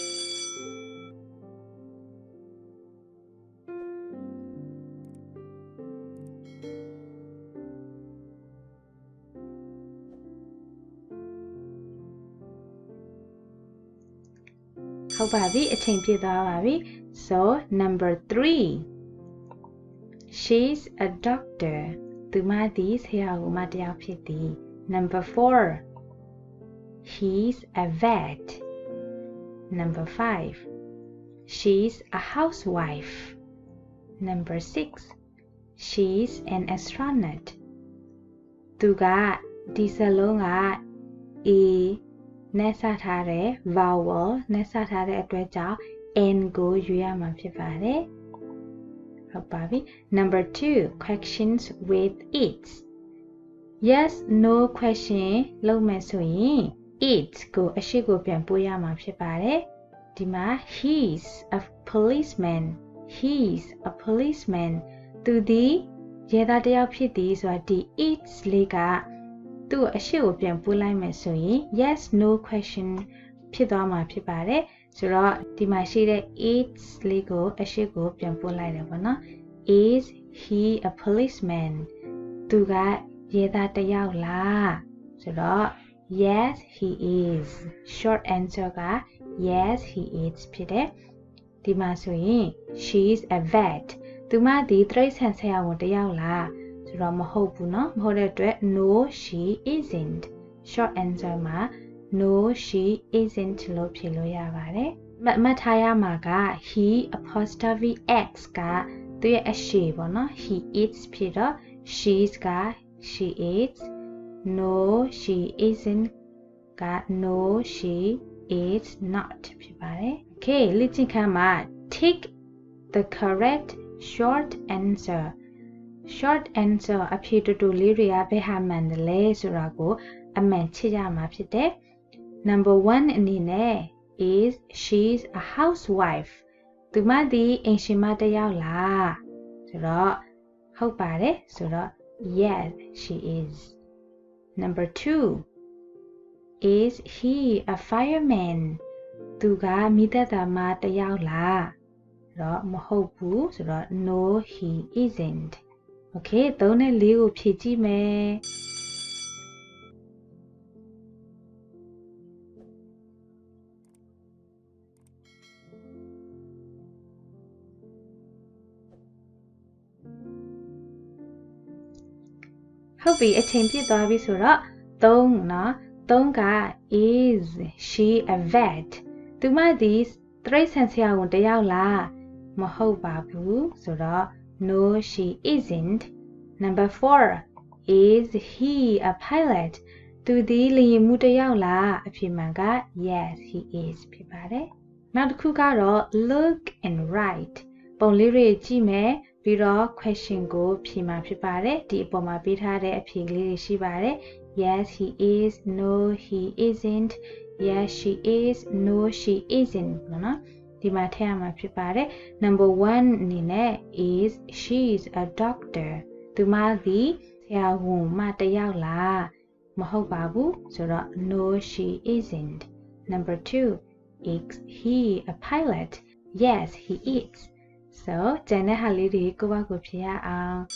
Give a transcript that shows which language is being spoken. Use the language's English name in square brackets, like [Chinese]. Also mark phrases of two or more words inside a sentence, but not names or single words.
[Burmese] ဟုတ်ပါပြီအချိန်ပြည့်သွားပါပြီ [English] so number 3 she's a doctor [Burmese] သူမသည်ဆရာဝန်မတစ်ယောက်ဖြစ်သည် [English] number 4 he's a vet number 5 she's a housewife number 6 she's an astronaut [Burmese] သူကဒီစလုံးက aနဲ့စထားတဲ့ vowel နဲ့စထားတဲ့အတွက်ကြောင့် n ကိုရွေးရမှာဖြစ်ပါတယ်ဟုတ်ပါပြီ [English] number 2 questions with it yes no question [Burmese] လုပ်မယ်ဆိုရင် it ကိုအရှိကိုပြန်ပို့ရမှာဖြစ်ပါတယ်ဒီမှာ [English] he's a policeman he's a policeman [Burmese] သူဒီရဲသားတစ်ယောက်ဖြစ်သည်ဆိုတာဒီ it လေးကသူ့အရှိကိုပြန်ပို့လိုက်မယ်ဆိုရင် [English] yes no question [Burmese] ဖြစ်သွားမှာဖြစ်ပါတယ်ဆိုတော့ဒီမှာရှိ တဲ့ it လေးကိုအရှိကိုပြန်ပို့လိုက်တယ်ပေါ့နော် [English] is he a policeman [Burmese] သူကရဲသားတစ်ယောက်လားဆိုတော့ [English] yes he is short answer [Burmese] က [English] yes he is [Burmese] ဖြစ်တယ်ဒီမှာဆိုရင် she's [English] a vet [Burmese] သူမဒီတိရစ္ဆာန်ဆရာဝန်တစ်ယောက်လားဆိုတော့မဟုတ်ဘူးเนาะမဟုတ်တဲ့အတွက် [English] no she isn't short answer [Burmese] မှာ [English] no she isn't [Burmese] လို့ဖြေ လို့ရပါတယ်မှတ်ထားရမှာက [English] he apostrophe x [Burmese] ကသူရဲ့အရှိပေါ့เนาะ [English] he is [Burmese] ဖြစ်တော့ she's က [English] she is no she isn't က no she is not ဖြစ်ပါတယ် okay လေ့ကျင့်ခန်းမှာ tick the correct short answer short answer [Burmese] အဖြေတူတူလေးတွေကဘယ်ဟာမှန်တယ်လဲဆိုတာကိုအမှန်ချစ်ရမှာဖြစ်တယ် [English] number 1 [Burmese] အနေနဲ့ [English] is she's a housewife [Burmese] သူမသည်အိမ်ရှင်မတစ်ယောက်လားဆိုတော့ဟုတ်ပါတယ်ဆိုတော့ [English] yes she is number 2 is he a fireman [Burmese] သူကမိသက်တာမတစ်ယောက်လားဆိုတော့မဟုတ်ဘူးဆိုတော့ [English] no he isn't okay [Burmese] 3နဲ့4ကိုဖြည့်ကြည့်မယ် ဟုတ်ပြီအချိန်ပြည့်သွားပြီဆိုတော့3เนาะ3က [English] is she a [Burmese] vet သူမဒီတိရစ္ဆာန်ဆရာဝန်တစ်ယောက်လားမဟုတ်ပါဘူးဆိုတော့ [English] no she isn't number 4 is he a pilot [Burmese] သူဒီလေယာဉ်မှူးတစ်ယောက်လား အဖြေမှန်က [English] yes he is [Burmese] ဖြစ်ပါတယ်နောက်တစ်ခုကတော့ [English] look and write [Burmese] ပုံလေးတွေကြည့်မယ်ပြီးတော့ question ကိုဖြေ မှာဖြစ်ပါတယ်ဒီအပေါ်မှာပေးထားတဲ့အဖြေကလေးတွေရှိပါတယ် [English] yes he is no he isn't yes she is no she isn't [Burmese] နော်ဒီမှာထည့်ရမှာဖြစ်ပါတယ် [English] number 1 [Burmese] အနေနဲ့ [English] is she's a doctor [Burmese] သူမသည်ဆရာဝန်မတစ်ယောက်လားမဟုတ်ပါဘူးဆိုတော့ [English] no she isn't number 2 is he a pilot yes he is so [Burmese] ကျန်တဲ့ဟာလေးတွေကိုယ့်ဘာကိုဖြေရအောင်